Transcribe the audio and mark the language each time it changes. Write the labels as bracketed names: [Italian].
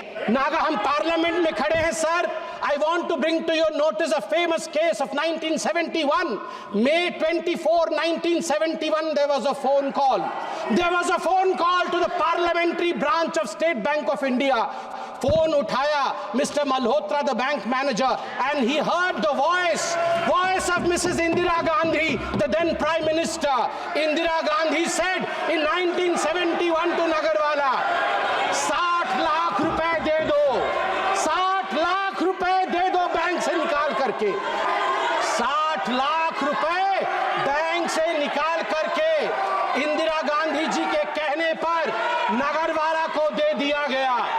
[Hindi] नागा हम पार्लियामेंट में खड़े हैं sir. [English] I want to bring to your notice a famous case of 1971. May 24, 1971, there was a phone call. There was a phone call to the parliamentary branch of State Bank of India. Phone [Hindi] uthaya [English] Mr. Malhotra, the bank manager, and he heard the voice of Mrs. Indira Gandhi, the then Prime Minister. Indira Gandhi said in 1971 to Nagarwala, [Hindi] 60 lakh रुपए दे दो, 60 लाख रुपए दे दो bank से निकाल करके, 60 लाख रुपए bank से निकाल करके इंदिरा गांधी जी के कहने पर नगरवाला को दे दिया गया।